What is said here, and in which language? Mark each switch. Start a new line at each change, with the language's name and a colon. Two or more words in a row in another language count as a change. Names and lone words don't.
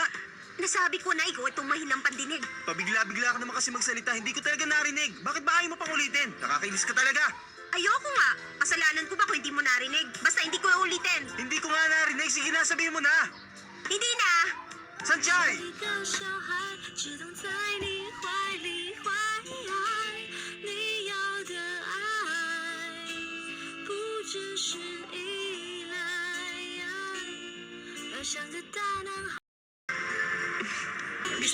Filipino: Nasabi ko na ikaw itong mahinang pandinig. Pabigla-bigla ka naman kasi magsalita. Hindi ko talaga narinig. Bakit ba ayaw mo pang ulitin? Nakakainis ka talaga. Ayoko nga. Kasalanan ko ba kung hindi mo narinig? Basta hindi ko ulitin. Hindi ko nga narinig. Sige na, sabihin mo na. Hindi na. Sanjay!
Chinese: 一个小孩只懂在你怀里怀爱，你要的爱不只是依赖，要像个大男孩，
Filipino: Gusto